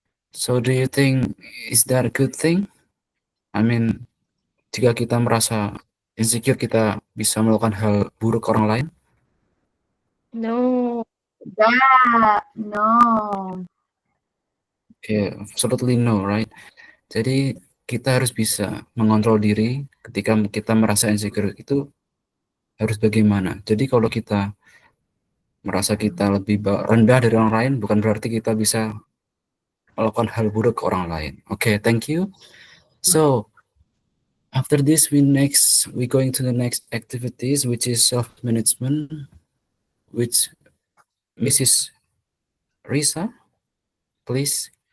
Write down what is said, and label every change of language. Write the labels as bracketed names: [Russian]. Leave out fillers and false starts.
[English] So, do you think is that a good thing? I mean, [Indonesian] jika kita merasa insecure, kita bisa melakukan hal buruk ke orang lain? [English] No. Yeah, no. Okay, absolutely no, right? [Indonesian] Jadi kita harus bisa mengontrol diri ketika kita merasa insecure itu harus bagaimana. Jadi kalau kita merasa kita lebih rendah dari orang lain, bukan berarti kita bisa melakukan hal buruk ke orang lain. [English] Okay, thank you. So after this, we going to the next activities, which is self-management, which Mrs. Risa, please.